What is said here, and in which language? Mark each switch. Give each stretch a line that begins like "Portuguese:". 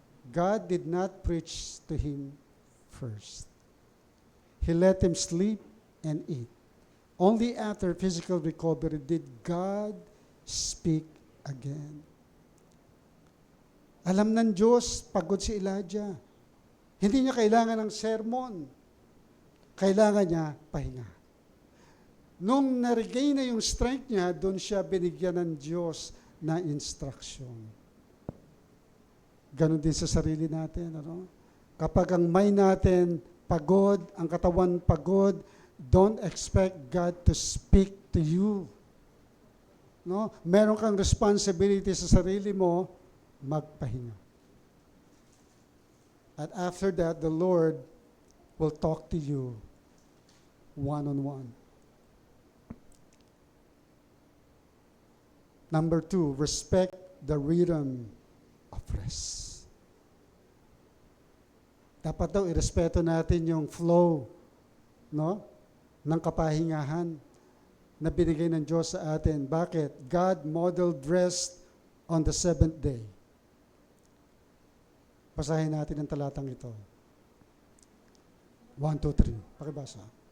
English: God did not preach to him first. He let him sleep and eat. Only after physical recovery did God speak again.
Filipino: Alam ng Diyos, pagod si Elijah. Hindi niya kailangan ng sermon. Kailangan niya pahinga. Nung na-regain na yung strength niya, doon siya binigyan ng Diyos na instruction. Ganon din sa sarili natin. Ano? Kapag ang mind natin pagod, ang katawan pagod,
English: don't expect God to speak to you.
Filipino: No? Meron kang responsibility sa sarili mo, magpahinga.
English: And after that, the Lord will talk to you one-on-one. Number 2, respect the rhythm of rest.
Filipino: Dapat daw irespeto natin yung flow, no, ng kapahingahan na binigay ng Diyos sa atin. Bakit?
English: God modeled rest on the 7th day.
Filipino: Basahin natin ang talatang ito. 1, 2, 3. Pakibasa.